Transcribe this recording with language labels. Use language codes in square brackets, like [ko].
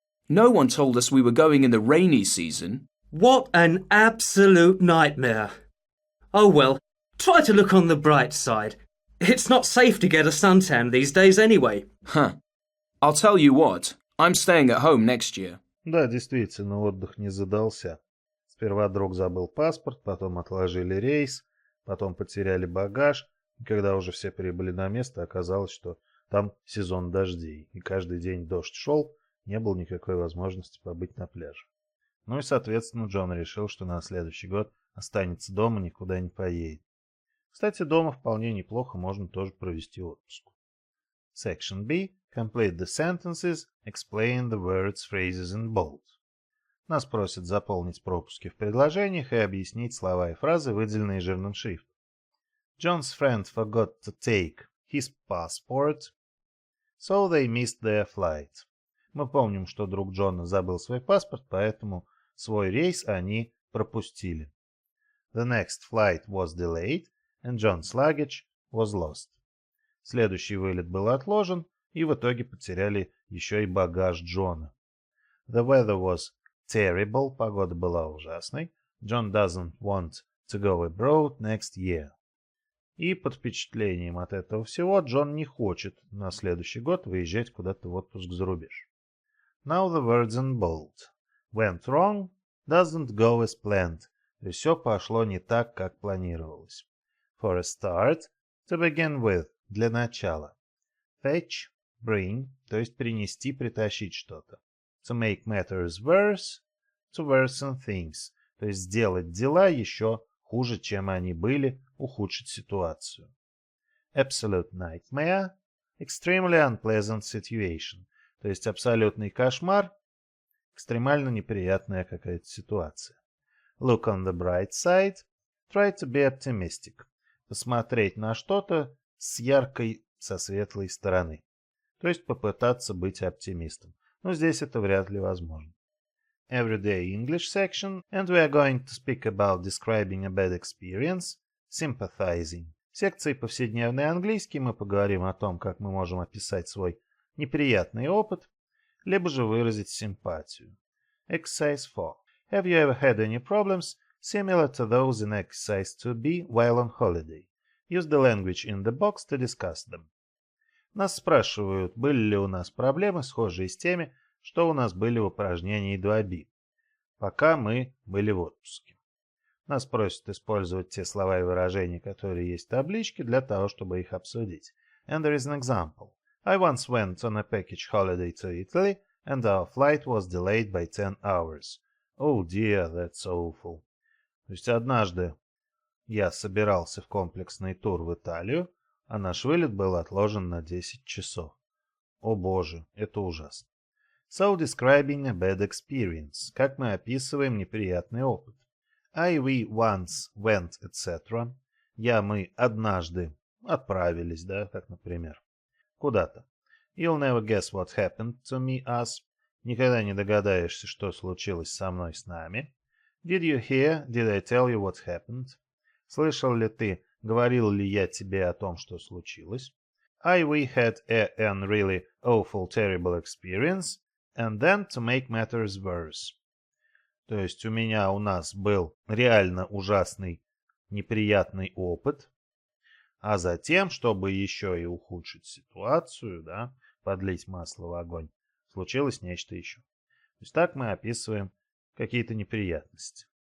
[en] No one told us we were going in the rainy season. What an absolute nightmare. Oh, well, try to look on the bright side. It's not safe to get a suntan these days anyway. Huh. I'll tell you what, I'm staying at home next year. [ru] Да, действительно, отдых не задался. Сперва друг забыл паспорт, потом отложили рейс, потом потеряли багаж. И когда уже все прибыли на место, оказалось, что там сезон дождей. И каждый день дождь шел, не было никакой возможности побыть на пляже. Ну и, соответственно, Джон решил, что на следующий год останется дома, никуда не поедет. Кстати, дома вполне неплохо можно тоже провести отпуск. [en] Section B. Complete the sentences, explain the words, phrases in bold. [ru] Нас просят заполнить пропуски в предложениях и объяснить слова и фразы, выделенные жирным шрифтом. [en] John's friend forgot to take his passport, so they missed their flight. [ru] Мы помним, что друг Джона забыл свой паспорт, поэтому свой рейс они пропустили. [en] The next flight was delayed, and John's luggage was lost. [ru] Следующий вылет был отложен, и в итоге потеряли еще и багаж Джона. [en] The weather was terrible, [ru] погода была ужасной. [en] John doesn't want to go abroad next year. [ru] И под впечатлением от этого всего Джон не хочет на следующий год выезжать куда-то в отпуск за рубеж. [en] Now the words in bold. Went wrong, doesn't go as planned. [ru] То есть все пошло не так, как планировалось. [en] For a start, to begin with, [ru] для начала. [en] Fetch, bring, [ru] то есть принести, притащить что-то. [en] To make matters worse, to worsen things, [ru] то есть сделать дела еще хуже, чем они были, ухудшить ситуацию. [en] Absolute nightmare, extremely unpleasant situation, [ru] то есть абсолютный кошмар, экстремально неприятная какая-то ситуация. [en] Look on the bright side, try to be optimistic, [ru] посмотреть на что-то с яркой, со светлой стороны. То есть попытаться быть оптимистом. Но здесь это вряд ли возможно. [en] Everyday English section, and we are going to speak about describing a bad experience, sympathizing. [ru] В секции повседневный английский мы поговорим о том, как мы можем описать свой неприятный опыт, либо же выразить симпатию. [en] Exercise 4. Have you ever had any problems similar to those in exercise 2b while on holiday? Use the language in the box to discuss them. [ru] Нас спрашивают, были ли у нас проблемы, схожие с теми, что у нас были в упражнении 2b, пока мы были в отпуске. Нас просят использовать те слова и выражения, которые есть в табличке, для того, чтобы их обсудить. [en] And there is an example. I once went on a package holiday to Italy, and our flight was delayed by 10 hours. Oh dear, that's awful. [ru] То есть однажды я собирался в комплексный тур в Италию, а наш вылет был отложен на 10 часов. О боже, это ужасно. [en] So describing a bad experience. [ru] Как мы описываем неприятный опыт. [en] I, we once went, etc. [ru] Я, мы однажды отправились, да, как, например, куда-то. [en] You'll never guess what happened to me, us. [ru] Никогда не догадаешься, что случилось со мной, с нами. [en] Did you hear? Did I tell you what happened? [ru] Слышал ли ты, говорил ли я тебе о том, что случилось? [en] We had an really awful, terrible experience, and then to make matters worse. [ru] То есть у нас был реально ужасный, неприятный опыт, а затем, чтобы еще и ухудшить ситуацию, да, подлить масло в огонь, случилось нечто еще. То есть так мы описываем какие-то неприятности.